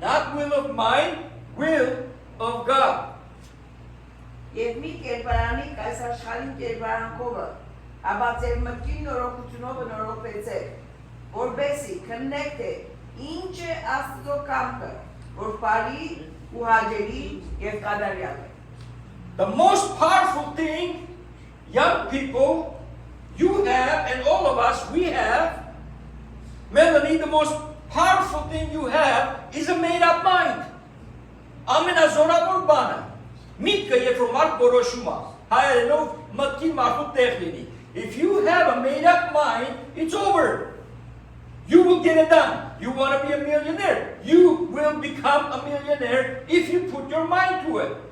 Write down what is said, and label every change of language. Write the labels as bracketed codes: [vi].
[en] Not will of mine, will of God. [hy] Եվ մի կերպարանիկ այս աշխարհին կերպարանքովը, ապա ձեր մտքին նորոգությունով նորոգվեցեք, որբեսի քննեք թե ինչ է Աստծո կամքը, որ բարի ու հաճելի եւ կատարյալ է. [en] The most powerful thing, young people, you have, and all of us, we have, Melanie, the most powerful thing you have is a made-up mind. [hy] Ամենազորավոր բանը, միտքը երբ որ մարդ որոշում է, հայերենով մտքի մարդու տեղ լինի. [en] If you have a made-up mind, it's over. You will get it done. You want to be a millionaire. You will become a millionaire if you put your mind to it.